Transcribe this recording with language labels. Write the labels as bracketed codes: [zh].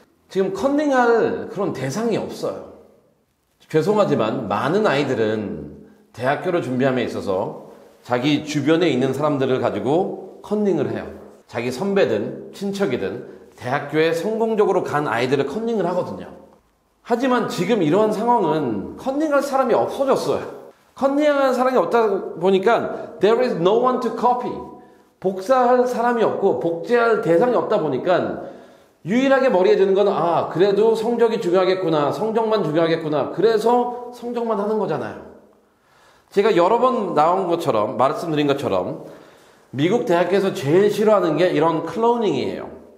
[ko] 지금 컨닝할 그런 대상이 없어요. 죄송하지만 많은 아이들은 대학교를 준비함에 있어서 자기 주변에 있는 사람들을 가지고 컨닝을 해요. 자기 선배든 친척이든 대학교에 성공적으로 간 아이들을 컨닝을 하거든요. 하지만 지금 이러한 상황은 컨닝할 사람이 없어졌어요. 컨닝할 사람이 없다 보니까 [en] there is no one to copy. [ko] 복사할 사람이 없고 복제할 대상이 없다 보니까 유일하게 머리에 드는 건 그래도 성적이 중요하겠구나. 성적만 중요하겠구나. 그래서 성적만 하는 거잖아요. 제가 여러 번 나온 것처럼 말씀드린 것처럼 미국 대학에서 제일 싫어하는 게 이런 클로닝이에요.